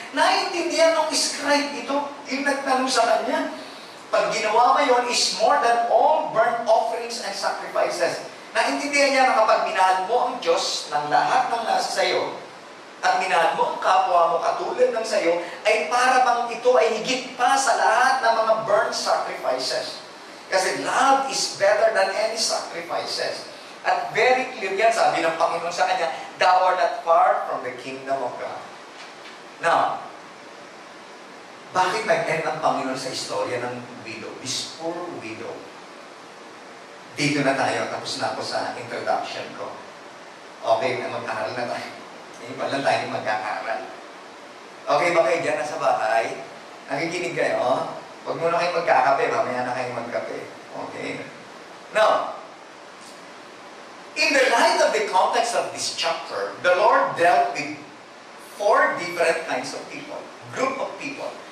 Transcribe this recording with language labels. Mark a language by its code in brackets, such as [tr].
[tl] Naintindihan ng scribe ito, yung nagtanong sa kanya. Pag ginawa mo yun [en] is more than all burnt offerings and sacrifices. [tl] Naintindihan niya na kapag minahal mo ang Diyos ng lahat ng nasa sayo, at minahal mo ang kapwa mo katulad ng sayo, ay para bang ito ay higit pa sa lahat ng mga burnt sacrifices. [en] Kasi love is better than any sacrifices. At very clear yan, [tl] sabi ng Panginoon sa kanya, [en] thou art not far from the kingdom of God. [tl] Now, bakit nag-end ang Panginoon sa istorya ng widow? [en] This poor widow. [tl] Dito na tayo, tapos na ako sa introduction ko. Okay, mag-aaral na tayo. Hindi pa lang tayo magkakaral. Okay ba kayo dyan sa bahay? Nakikinig kayo? Huwag muna kayo magkakape, mamaya na kayo magkape. Okay? [en] Now, in the light of the context of this chapter, the Lord dealt with 4 different kinds of people, group of people.